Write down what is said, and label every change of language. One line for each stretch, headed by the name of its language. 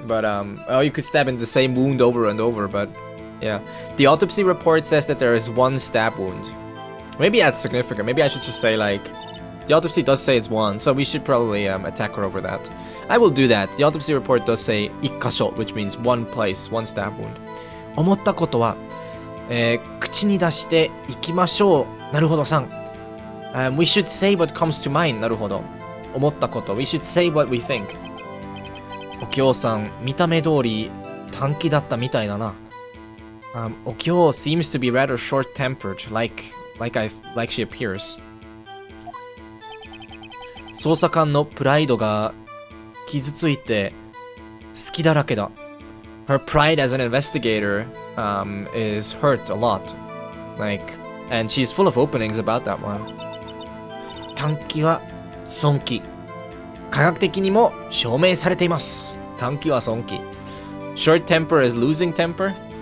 English: But, oh, you could stab in the same wound over and over, but, yeah. The autopsy report says that there is one stab wound. Maybe that's significant. Maybe I should just say, like, the autopsy does say it's one, so we should probably attack her over that. I will do that. The autopsy report does say 一箇所, which means one place, one stab wound.
Japanese: 思ったことは、口に出していきましょう。なるほどさん。
English: We should say what comes to mind.
Japanese: なるほど。思ったこと。
English: We should say what we think.
Japanese: お京さん、見た目通り短気だったみたいだな。
English: お京 seems to be rather short-tempered, like she appears.
Japanese: 捜査官のプライドが傷ついて好きだらけだ。
English: Her pride as an investigator is hurt a lot. And she's full of openings about that one.
Japanese: 短気は損気。科学的にも証明されています。短気は損気。
English: Short temper is losing temper.